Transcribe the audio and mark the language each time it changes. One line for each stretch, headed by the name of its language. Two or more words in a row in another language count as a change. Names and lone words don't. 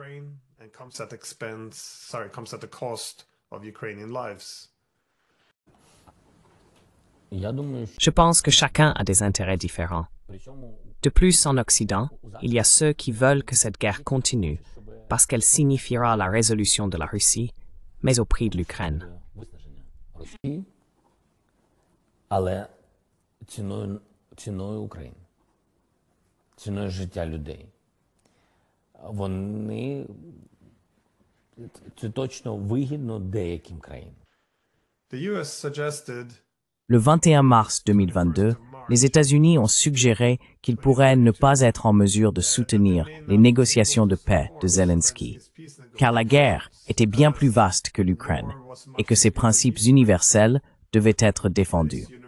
French: Je pense que chacun a des intérêts différents. De plus, en Occident, il y a ceux qui veulent que cette guerre continue parce qu'elle signifiera la résolution de la Russie, mais au prix de l'Ukraine.
Ukrainian: Але ціною України, ціною життя людей. Це точно вигідно деяким країнам.
French: Le 21 mars 2022, les États-Unis ont suggéré qu'ils pourraient ne pas être en mesure de soutenir les négociations de paix de Zelensky, car la guerre était bien plus vaste que l'Ukraine et que ses principes universels devaient être défendus.